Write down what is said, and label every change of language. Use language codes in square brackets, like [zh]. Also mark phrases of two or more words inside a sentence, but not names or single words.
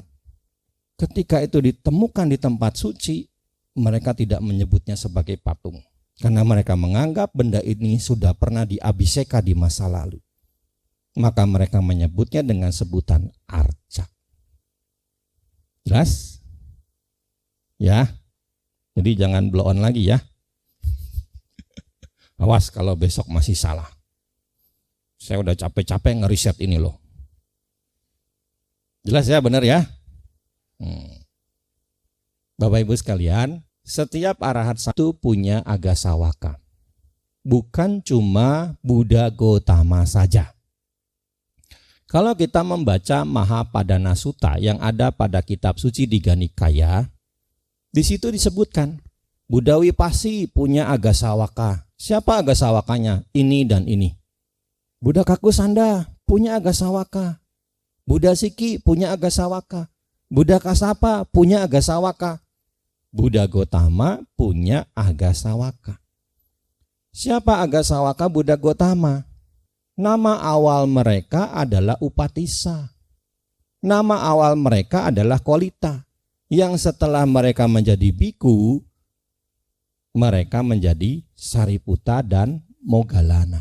[id] Ketika itu ditemukan di tempat suci, mereka tidak menyebutnya sebagai patung. Karena mereka menganggap benda ini sudah pernah diabhiseka di masa lalu. Maka mereka menyebutnya dengan sebutan arca. Jelas? Ya. Jadi jangan blow on lagi ya. Awas kalau besok masih salah. Saya udah capek-capek ngeriset ini loh. Jelas ya, benar ya? Bapak Ibu sekalian, setiap arahat satu punya agasawaka. Bukan cuma Buddha Gotama saja. Kalau kita membaca Mahapadana Sutta yang ada pada kitab suci Digha Nikaya, di situ disebutkan Buddha Wipasi punya agasawaka. Siapa agasawakanya? Ini dan ini. Buddha Kakusanda punya agasawaka. Buddha Siki punya agasawaka. Buddha Kasapa punya agasawaka. Buddha Gotama punya agasawaka. Siapa agasawaka Buddha Gotama? Nama awal mereka adalah Upatissa. Nama awal mereka adalah Kolita. Yang setelah mereka menjadi biku, mereka menjadi Sariputta dan Moggallana.